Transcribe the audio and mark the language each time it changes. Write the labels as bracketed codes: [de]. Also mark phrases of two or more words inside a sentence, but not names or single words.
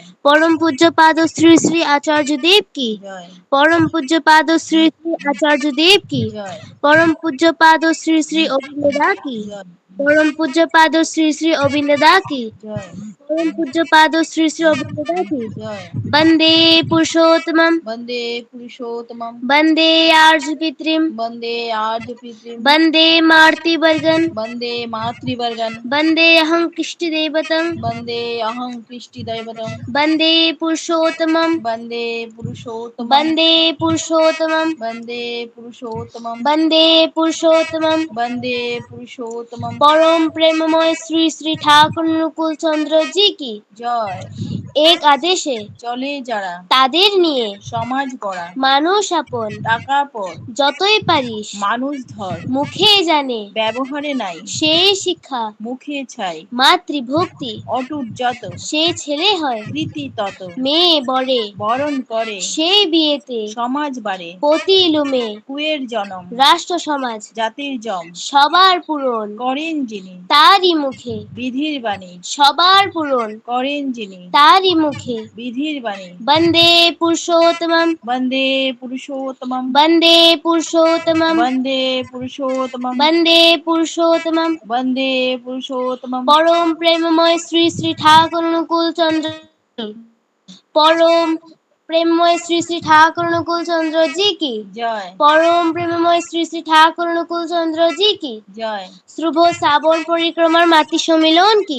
[bn] পরম পূজ্য পাদ শ্রী শ্রী আচার্য দেব কি जय পরম পূজ্য পাদ শ্রী শ্রী আচার্য দেব কি जय পরম পূজ্য পাদ শ্রী শ্রী অভিনদা কি পরম পূজ্য পাদ শ্রী শ্রী অভিনদা কি जय পরম পূজ্য পাদ শ্রী শ্রী অভিনদা কি जय [sa] বন্দে পুরুষোত্তমম वन्दे पुरुषोत्तमं বন্দে আর্য পিতৃম वन्दे आर्यपितृं বন্দে মার্তিবর্গন वन्दे मातृवर्गन् বন্দে অহং কৃষ্টিদেবতম वन्दे अहं कृष्टिदैवतं বন্দে পুরুষোত্তমম वन्दे पुरुषोत्तमं বন্দে পুরুষোত্তমম वन्दे पुरुषोत्तमं বন্দে পুরুষোত্তমম वन्दे पुरुषोत्तमं [bn] পরম প্রেমময় শ্রী শ্রী ঠাকুর অনুকূল চন্দ্র [hi] जी की [bn] জয় এক আদেশে চলে যারা তাদের নিয়ে সমাজ গড়া মানুষ আপন টাকা পর যতই পারিস মানুষ ধর মুখে জানে ব্যবহারে নাই সেই শিক্ষা মুখে ছাই মাতৃভক্তি অটুট যত সে ছেলে হয় প্রীতি তত মেয়ে বড়ে বরণ করে সেই বিয়েতে সমাজ বাড়ে পতি লুমে কুয়ের জনম রাষ্ট্র সমাজ জাতির জম সবার পূরণ করেন যিনি তারই মুখে বিধির বাণী সবার পূরণ করেন যিনি তারই মুখে বিধির বাণী [sa] বন্দে পুরুষোত্তমম वन्दे पुरुषोत्तमं বন্দে পুরুষোত্তমম वन्दे पुरुषोत्तमं বন্দে পুরুষোত্তমম वन्दे पुरुषोत्तमं [bn] পরম প্রেমময় শ্রী শ্রী ঠাকুর অনুকূল চন্দ্র পরম প্রেমময় শ্রী শ্রী ঠাকুর অনুকূল চন্দ্র [hi] जी की [bn] जय পরম প্রেমময় শ্রী শ্রী ঠাকুর অনুকূল চন্দ্র [hi] जी की [bn] जय শুভ শ্রাবণ পরিক্রমার মাতৃ সম্মিলন কি